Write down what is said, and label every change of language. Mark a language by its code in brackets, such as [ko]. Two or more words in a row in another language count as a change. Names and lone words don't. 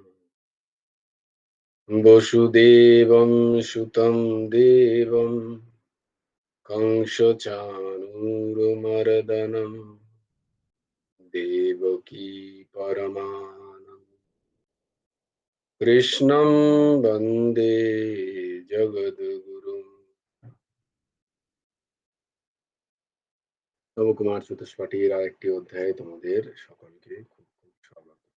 [sa] वसुदेवं सुतं देवं कंसचाणूरमर्दनं देवकी परमानन्दं कृष्णं वन्दे जगद्गुरुम्। [bn] নবকুমার চতুষ্পাঠীর আরেকটি অধ্যায়ে তোমাদের সকলকে খুব খুব স্বাগত।